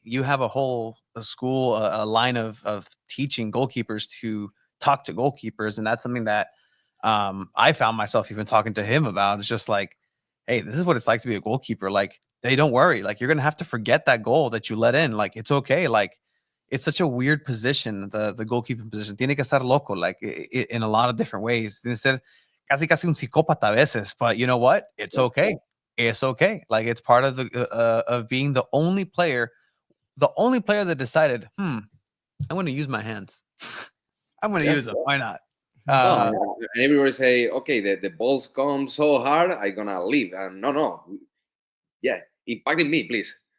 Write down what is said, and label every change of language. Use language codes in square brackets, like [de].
[en] You have a school, a line of teaching goalkeepers to talk to goalkeepers, and that's something that I found myself even talking to him about. It's just like, hey, this is what it's like to be a goalkeeper. Like, hey, don't worry. Like, you're gonna have to forget that goal that you let in. Like, it's okay. Like, it's such a weird position, the goalkeeping position. [es] Tiene que estar loco, [en] like in a lot of different ways. [es] Tiene que ser casi un psicópata a veces. [en] But you know what? It's Yeah, okay. It's okay. Like it's part of the of being the only player that decided, I'm going to use my hands. I'm going to yeah. use them. Why not? No, Uh, and everybody say, okay, the balls come so hard, I'm gonna leave. And no, yeah, impacting me, please.